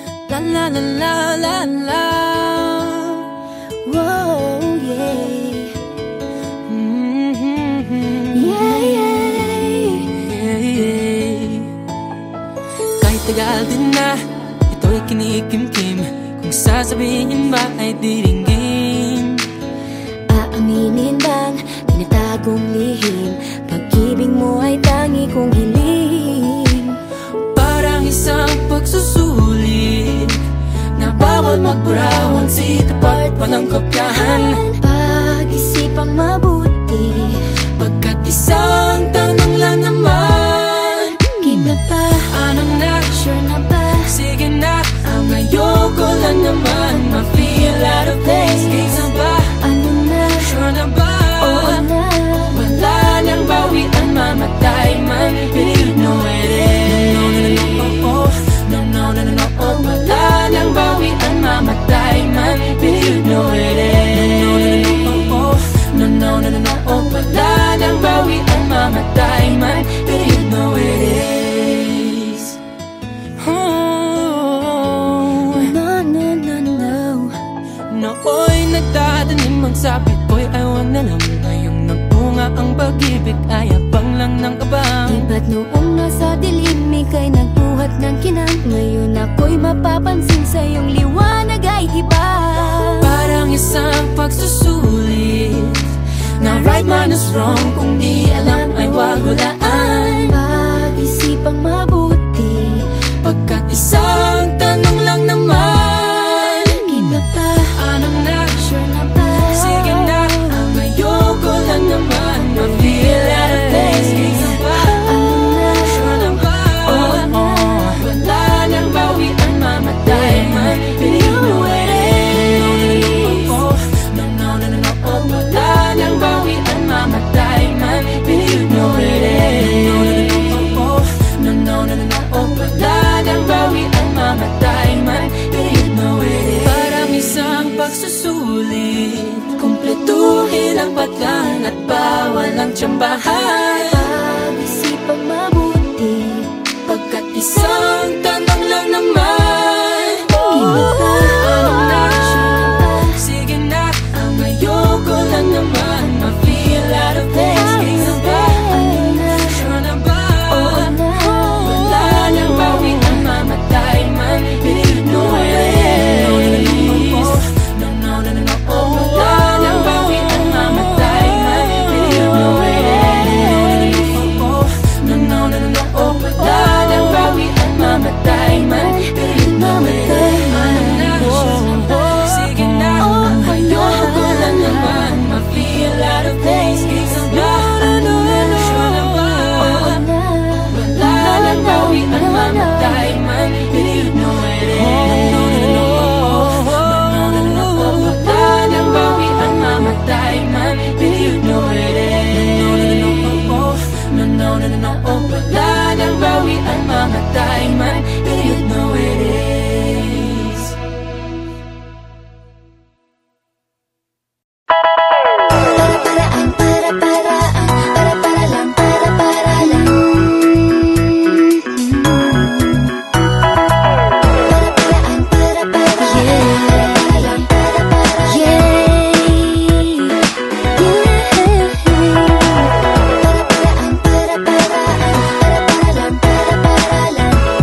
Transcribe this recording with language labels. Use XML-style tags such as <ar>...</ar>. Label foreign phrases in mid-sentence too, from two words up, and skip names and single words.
<tl>La la la la la la. Whoa, yeah. Yeah, yeah. Kahit tagal din na ito'y kinikimkim, kung sasabihin ba ay diringgin. Aaminin bang tinatagong lihim, pag-ibig mo ay tangi kong hiling. Parang isang pagsusulit na bawal magburawan, sitapat pa ng kopyahan. Pag-isipang mabuti, pagkat isang tanong lang naman. Kita pa, ano na? sure na ba? Sige na, ang ayoko lang naman ma-</tl> <en>feel out of place.</en> <tl>Kaysa ba? Ano na? Sure na ba? Oo na. Wala nang bawian, mamatay man,</tl> <en>but you know it is. No, no, no, no, oh, no, no, no, no, oh.</en> <tl>Wala nang bawian, mamatay man,</tl> <en>but you know it is. No, no, no, no, oh, no, no, no, no, oh.</en> <tl>Wala nang bawian, mamatay man,</tl> <en>but you know it is. Oh, no, no, no, no.</en> <tl>Nooy nagdadanim ang sabit ko'y ayaw na lang. Ngayong nagbunga ang pag-ibig ay abang lang ng kabang. Di ba't noong nasa dilim ika'y nagbuhat ng kinang, ngayon ako'y mapapansin sa iyong liwanag ay iba. Parang isang pagsusulit na</tl> <en>right man is wrong,</en> <tl>kung di alam ay wag hulaan. Pag-isipang mabuti, pagkat isang tanong lang naman. Kita pa, ano na? sure na ba? Sige na, ang ayoko lang naman ma-</tl> <en>feel out of place.</en> <tl>Kaysa ba? Ano na? Sure na ba? Oo na. Wala nang bawian, mamatay man,</tl> <en>but you know it is. No, no, no, no, no,</en> <tl>oh. Wala nang bawian, mamatay man,</tl> <en>but you know it is. No, no, no, no, no,</en> <tl>oh. Wala nang bawian, mamatay man,</tl> <en>but you know it is.</en> <tl>Parang isang pagsusulit, kumpletuhin ang patlan at bawal ang tsambahan. Pag-isipang mabuti, pagkat isang tanong lang naman. Kita pa, ano na? sure na ba? Sige na, ang ayoko lang naman ma-</tl> <en>feel out of place.</en> <tl>Kaysa ba? Ano na? Sure na ba? Oo na. Wala nang bawian, mamatay man,</tl> <en>but you know it is. No, no, no, no, no,</en> <tl>oh. Wala nang bawian, mamatay man,</tl> <en>but you know it is. No, no, no, no, no,</en> <tl>oh. Wala nang bawian, mamatay man,</tl> <en>but you know it is.</en> <tl>Sige na, ang ayoko lang naman ma-</tl> <en>feel out of place.</en> <tl>Kaysa ba? Sure na ba? Oo na. Wala nang bawian, mamatay man,</tl> <en>but you know it is.</en> <tl>Wala nang bawian, mamatay man,</tl> <en>but you know it is. No, no, no, no, no,</en> <tl>oh. Wala nang bawian, mamatay man,</tl> <en>but you know it is.</en> <tl>Para-paraan, para-paraan, para-para lang, para-para lang. Para-paraan, para-paraan, para-para lang, Para-paraan, para-paraan, para-para lang,</tl>